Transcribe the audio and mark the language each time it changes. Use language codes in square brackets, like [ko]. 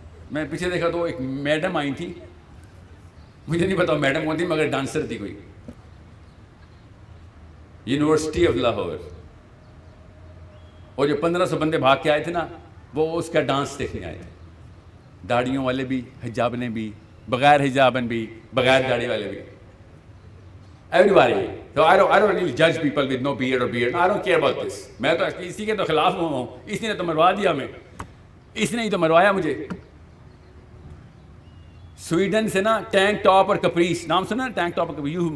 [ur] میں پیچھے دیکھا تو ایک میڈم آئی تھی, مجھے نہیں پتا میڈم کون تھی مگر ڈانسر تھی کوئی, یونیورسٹی آف لاہور. اور جو 1500 بندے بھاگ کے آئے تھے نا وہ اس کا ڈانس دیکھنے آئے تھے. داڑھیوں والے بھی, حجابن بھی, بغیر حجابن بھی, بغیر داڑھی والے بھی. [en] Everybody. So I don't really judge people with no beard or beard. I don't care about this. [ur] میں تو اسی کے تو خلاف ہوں. اس نے تو مروا دیا ہمیں, اس نے ہی تو مروایا مجھے. سویڈن سے نا ٹینک ٹاپ اور کپریس, نام سنا ٹینک ٹاپ اور کپریس.